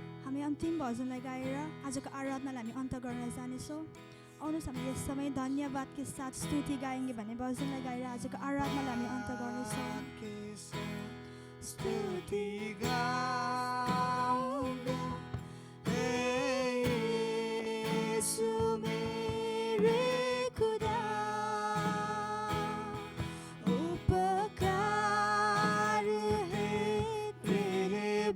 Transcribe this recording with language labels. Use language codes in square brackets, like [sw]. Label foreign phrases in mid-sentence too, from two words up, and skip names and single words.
[ne] हामी अन्तिम भजनलाई गाएर आजको आराधनालाई हामी अन्त गर्न जानेछौँ। आउनुहोस् हामी यस समय [hi] धन्यवाद के साथ स्तुति गाएंगे [ne] भन्ने भजनलाई गाएर आजको आराधनालाई हामी अन्त गर्नेछौँ। [hi] स्तुति गाऊंगा हे यीशु मेरे खुदा, उपकार है तेरे